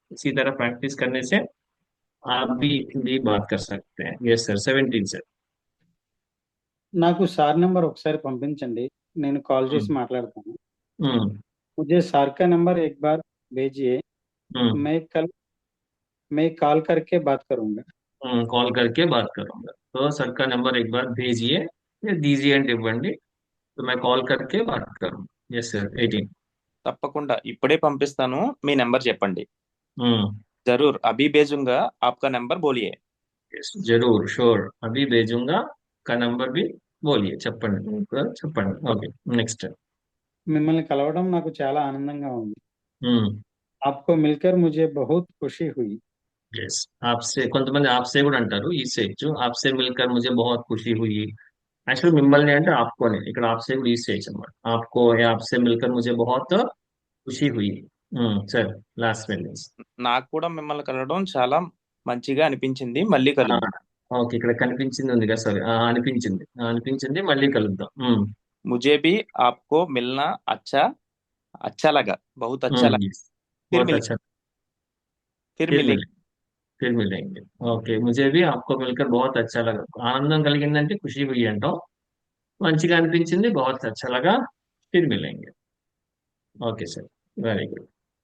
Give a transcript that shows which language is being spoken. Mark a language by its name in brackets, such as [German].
[Hindi] इसी तरह प्रैक्टिस करने से आप भी हिंदी बात कर सकते हैं। [English] Yes sir, 17 से। [Telugu] నాకు సార్ నంబర్ ఒకసారి పంపించండి, నేను కాల్ చేసి हम्म మాట్లాడతాను। हम्म [Hindi] मुझे सार का नंबर एक बार भेजिए, हम्म मैं मैं कॉल करके बात करूंगा। कॉल करके बात करूंगा, तो सर का नंबर एक बार भेजिए या दीजिए [Telugu] అంటే ఇవ్వండి, [Hindi] तो मैं कॉल करके बात करूंगा। [English] Yes sir, 18। [Telugu] తప్పకుండా ఇప్పుడే పంపిస్తాను, మీ నెంబర్ చెప్పండి। हम्म [Hindi] जरूर अभी भेजूंगा, आपका नंबर बोलिए। यस जरूर, श्योर, अभी भेजूंगा। का नंबर भी बोलिए, [Telugu] చెప్పండి ఇంకా చెప్పండి। [English] Okay, next. [Telugu] మిమ్మల్ని కలవడం నాకు చాలా ఆనందంగా ఉంది। हम्म [Hindi] आपको मिलकर मुझे बहुत खुशी हुई। यस, आपसे [Telugu] కొంతమంది [Hindi] आपसे [Telugu] కూడా అంటారు, ఈ చేయొచ్చు, [Hindi] आपसे मिलकर मुझे बहुत खुशी हुई। [Telugu] యాక్చువల్ మిమ్మల్ని అంటే ఆప్కోని, ఇక్కడ [Hindi] आपसे [Telugu] కూడా యూజ్ చేయొచ్చు అనమాట, [Hindi] आपको या आपसे मिलकर मुझे बहुत खुशी हुई। [English] సరే, last sentence. [Telugu] నాకు కూడా మిమ్మల్ని కలవడం చాలా మంచిగా అనిపించింది, మళ్ళీ కలుద్దాం। ఓకే, ఇక్కడ కనిపించింది ఉంది కదా, సారీ, అనిపించింది, అనిపించింది, మళ్ళీ కలుద్దాం। [Hindi] मुझे भी आपको मिलना अच्छा अच्छा लगा, बहुत अच्छा लगा। [English] yes, [Hindi] फिर बहुत मिले, अच्छा। फिर फिर मिलेंगे। मिलेंगे, फिर मिलेंगे। ఓకే, मुझे भी आपको मिलकर बहुत अच्छा लगा, [Telugu] ఆనందం కలిగిందంటే [Hindi] ఖుషి हुई [Telugu] అంటాం, మంచిగా అనిపించింది [Hindi] बहुत अच्छा लगा, फिर मिलेंगे। [English] Okay sir, very good.